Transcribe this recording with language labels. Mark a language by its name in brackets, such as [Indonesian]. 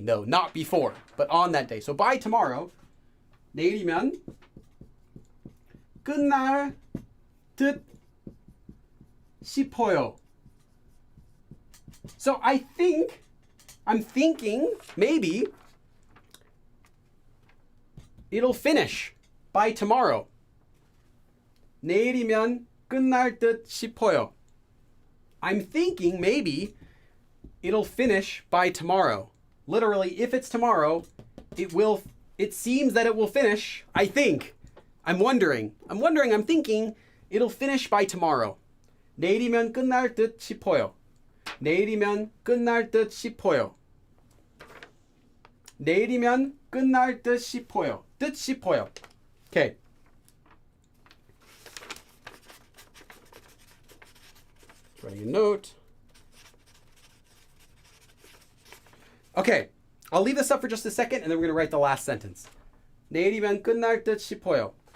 [English] No, not before, but on that day. So by tomorrow, [Korean] 내일이면 끝날 듯 싶어요. [English] So I'm thinking maybe it'll finish by tomorrow. [Korean] 내일이면 끝날 듯 싶어요. [English] I'm thinking maybe it'll finish by tomorrow. Literally, if it's tomorrow, it seems that it will finish, I think. I'm thinking it'll finish by tomorrow. [Korean] 내일이면 끝날 듯 싶어요. 내일이면 끝날 듯 싶어요. 내일이면 끝날 듯 싶어요. 뜻 싶어요. Okay. [English] Writing a note. Okay. I'll leave this up for just a second and then we're going to write the last sentence. [Korean] 내일이면 끝날 듯 싶어요.